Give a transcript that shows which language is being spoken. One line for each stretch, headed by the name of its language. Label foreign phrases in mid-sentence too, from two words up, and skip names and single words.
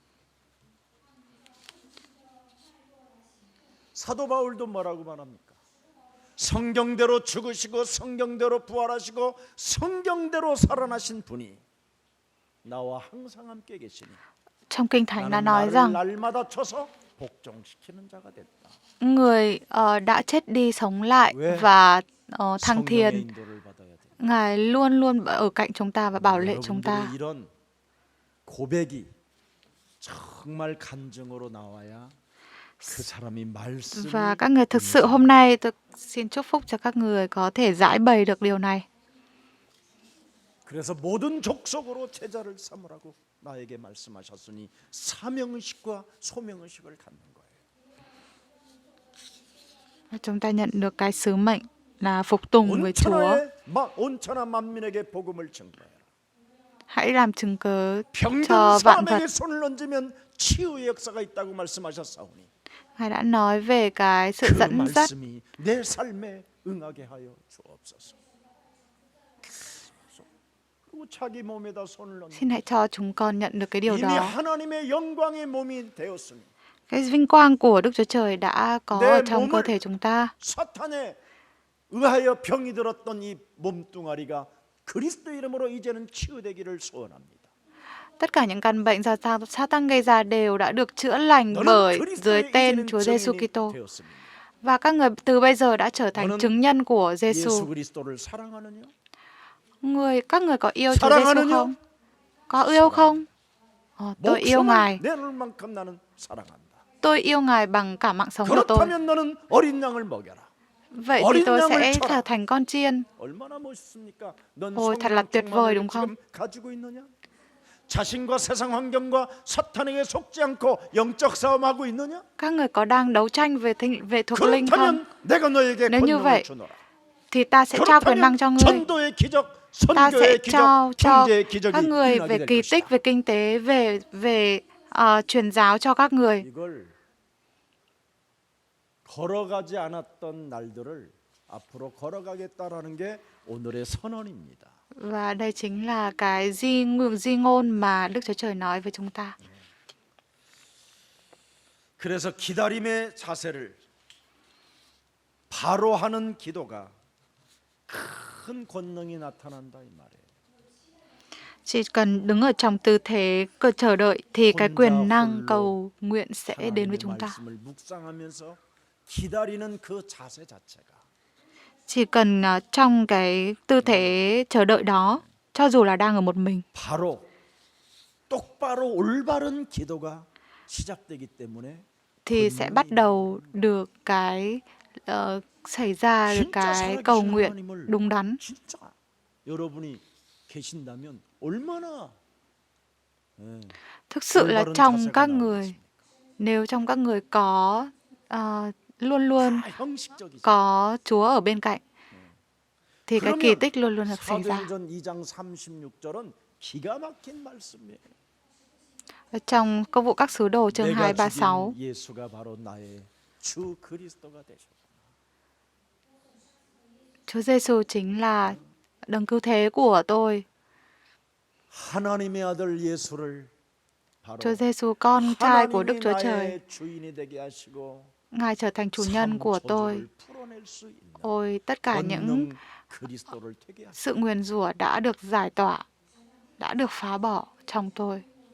Korean: 사도 바울도 뭐라고 말합니까? 성경대로 죽으시고 성경대로 부활하시고 성경대로 살아나신 분이 나와 항상 함께 계시니
Vietnamese: Trong Kinh Thánh đã
Korean: 나는
Vietnamese: nói
Korean: 나를
Vietnamese: rằng
Korean: 날마다 쳐서 복종시키는 자가 됐다.
Vietnamese: người đã chết đi sống lại
Korean: 왜?
Vietnamese: và thăng
Korean: 성령의
Vietnamese: thiên.
Korean: 인도를 받아야 돼.
Vietnamese: Ngài luôn luôn ở cạnh chúng ta và bảo vệ chúng ta.
Korean: 여러분들의 이런 고백이 정말 간증으로 나와야 그 사람이 말씀을
Vietnamese: Và các người thực sự hôm nay tôi xin chúc phúc cho các người có thể giải bày được điều này.
Korean: 그래서 모든 족속으로 제자를 삼으라고 나에게 말씀하셨으니 사명의식과 소명의식을 갖는 거예요.
Vietnamese: Và chúng ta nhận được cái sứ mệnh là phục tùng với Chúa.
Korean: 온천하 만민에게 복음을 증거해라.
Vietnamese: Hãy làm chứng cớ
Korean: 병든
Vietnamese: cho vạn vật.
Korean: 사람에게 손을 얹으면 치유의 역사가 있다고 말씀하셨사오니
Vietnamese: Ngài đã nói về cái sự
Korean: 그
Vietnamese: dẫn dắt.
Korean: 말씀이 내 삶에 응하게 하여 주옵소서. 그리고 자기 몸에다 손을 얹는
Vietnamese: Xin hãy cho chúng con nhận được cái điều
Korean: 이미
Vietnamese: đó.
Korean: 하나님의 영광의 몸이 되었으니
Vietnamese: Cái vinh quang của Đức Chúa Trời đã có
Korean: 내
Vietnamese: ở trong
Korean: 몸을
Vietnamese: cơ thể chúng ta.
Korean: 사탄에 의하여 병이 들었던 이 몸뚱아리가 그리스도 이름으로 이제는 치유되기를 소원합니다.
Vietnamese: Tất cả những căn bệnh do Satan gây ra đều đã được chữa lành
Korean: 너는
Vietnamese: bởi dưới
Korean: 그리스도의
Vietnamese: tên
Korean: 이제는
Vietnamese: Chúa Giêsu
Korean: 증인이
Vietnamese: Kitô.
Korean: 되었습니다.
Vietnamese: Và các người từ bây giờ đã trở thành
Korean: 너는
Vietnamese: chứng nhân của
Korean: 예수
Vietnamese: Giêsu.
Korean: 그리스도를 사랑하느냐?
Vietnamese: Các người có yêu Chúa Giêsu
Korean: 사랑하느냐?
Vietnamese: không? Có yêu không? Tôi yêu Ngài.
Korean: 목숨을 내놓을 만큼 나는 사랑한다.
Vietnamese: Tôi yêu Ngài bằng cả mạng sống của tôi.
Korean: 그렇다면 너는 어린 양을 먹여라.
Vietnamese: Vậy thì tôi sẽ trở thành con chiên.
Korean: 얼마나 멋있습니까? 넌
Vietnamese: Ôi, thật là tuyệt vời đúng không?
Korean: 지금 가지고 있느냐? 자신과 세상 환경과 사탄에게 속지 않고 영적 싸움하고 있느냐?
Vietnamese: Các người có đang đấu tranh về thuộc linh không?
Korean: 그렇다면 내가 너에게
Vietnamese: Nếu như
Korean: 권능을
Vietnamese: vậy,
Korean: 주노라.
Vietnamese: thì ta sẽ trao quyền năng cho ngươi.
Korean: 전도의 기적,
Vietnamese: Ta sẽ
Korean: 선교의
Vietnamese: trao
Korean: 기적,
Vietnamese: cho
Korean: 경제의 기적이
Vietnamese: các người
Korean: 일어나게
Vietnamese: về
Korean: 될
Vietnamese: kỳ
Korean: 것이다.
Vietnamese: tích, về kinh tế, về truyền giáo cho các người.
Korean: 이걸 걸어가지 않았던 날들을 앞으로 걸어가겠다라는 게 오늘의 선언입니다.
Vietnamese: Và đây chính là cái di ngôn mà Đức Chúa Trời nói với chúng ta.
Korean: 그래서 기다림의 자세를 바로 하는 기도가 큰 권능이 나타난다 이 말이에요.
Vietnamese: Chỉ cần đứng ở trong tư thế chờ đợi thì cái quyền năng cầu nguyện sẽ đến với
Korean: 하나님의
Vietnamese: chúng ta.
Korean: 말씀을 묵상하면서 기다리는 그 자세 자체가
Vietnamese: Chỉ cần trong cái tư thế chờ đợi đó, cho dù là đang ở một mình,
Korean: 바로 똑바로 올바른 기도가 시작되기 때문에
Vietnamese: thì sẽ bắt đầu được cái xảy ra được
Korean: 진짜
Vietnamese: cái
Korean: 살아계신
Vietnamese: cầu nguyện
Korean: 하나님을
Vietnamese: đúng đắn.
Korean: 진짜 여러분이 계신다면 얼마나
Vietnamese: Thực sự là
Korean: 올바른
Vietnamese: trong
Korean: 자세가
Vietnamese: các người,
Korean: 나오겠습니까?
Vietnamese: nếu trong các người có luôn luôn
Korean: 다 형식적이죠.
Vietnamese: có Chúa ở bên cạnh, thì cái kỳ
Korean: 그러면
Vietnamese: tích luôn luôn được xảy ra.
Korean: 사도행전 2장 36절은 기가 막힌 말씀이에요.
Vietnamese: Ở trong Công vụ các sứ đồ chương
Korean: 내가
Vietnamese: 236,
Korean: 죽인 예수가 바로 나의 주 그리스도가 되셨구나.
Vietnamese: Chúa Giêsu chính là đấng cứu thế của tôi.
Korean: 하나님의 아들 예수를 바로
Vietnamese: Chúa Giêsu con trai của Đức
Korean: 하나님이
Vietnamese: Chúa Trời,
Korean: 나의 주인이 되게 하시고
Vietnamese: Ngài trở thành chủ nhân của tôi.
Korean: 삶 저주를 풀어낼 수 있는
Vietnamese: Ôi, tất cả những
Korean: 권능 그리스도를 되게 하시고
Vietnamese: sự nguyền rủa đã được giải tỏa, đã được phá bỏ trong tôi.